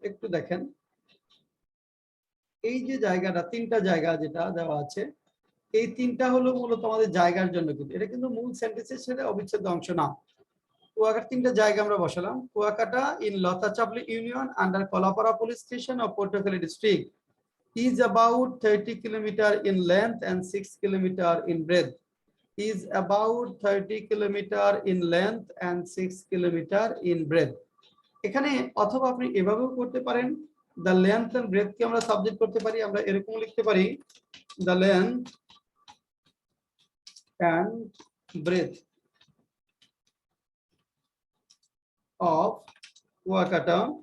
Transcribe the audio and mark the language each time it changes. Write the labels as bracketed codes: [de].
[bn] একটু দেখেন এই যে জায়গাটা, তিনটা জায়গা যেটা দেওয়া আছে, এই তিনটা হলো মূলত আমাদের জায়গার জন্য, কিন্তু এটা কিন্তু মূল সেন্টেন্সের সাথে অবিচ্ছেদ্য অংশ না। কুয়াকাটা তিনটা জায়গা আমরা বসালাম, [en] Kuakata in Latachapli union under Kalapara police station of Patuakhali district is about 30 kilometer in length and 6 kilometer in breadth. Is about 30 kilometer in length and 6 kilometer in breadth. [bn] এখানে অথবা আপনি এভাবেও করতে পারেন, [en] the length and breadth [bn] কে আমরা সাবজেক্ট করতে পারি, আমরা এরকম লিখতে পারি [en] the length and breadth of Kuakata